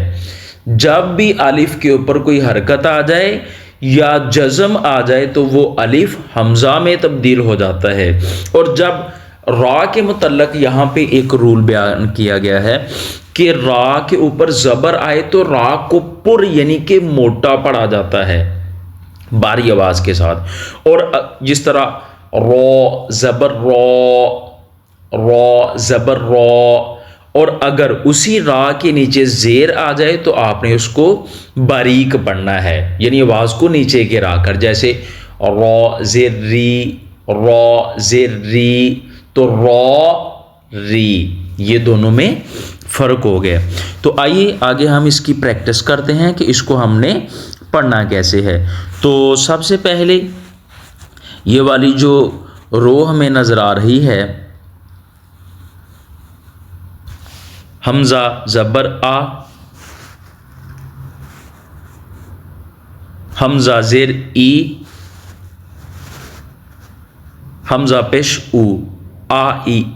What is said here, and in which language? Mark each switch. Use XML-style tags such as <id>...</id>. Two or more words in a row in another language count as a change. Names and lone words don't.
<ur>جب بھی الف کے اوپر کوئی حرکت آ جائے یا جزم آ جائے تو وہ الف حمزہ میں تبدیل ہو جاتا ہے۔ اور جب را کے متعلق یہاں پہ ایک رول بیان کیا گیا ہے کہ را کے اوپر زبر آئے تو را کو پر یعنی کہ موٹا پڑھا جاتا ہے، باری آواز کے ساتھ. اور جس طرح رو زبر رو زبر رو، اور اگر اسی را کے نیچے زیر آ جائے تو آپ نے اس کو باریک پڑھنا ہے، یعنی آواز کو نیچے گرا کر، جیسے رو زیر ری، رو زیر ری، تو رو ری، یہ دونوں میں فرق ہو گیا. تو آئیے آگے ہم اس کی پریکٹس کرتے ہیں کہ اس کو ہم نے پڑھنا کیسے ہے. تو سب سے پہلے یہ والی جو رو ہمیں نظر آ رہی ہے، حمزہ زبر آ، حمزہ زیر ای، حمزہ پیش او، آ ای او.</ur>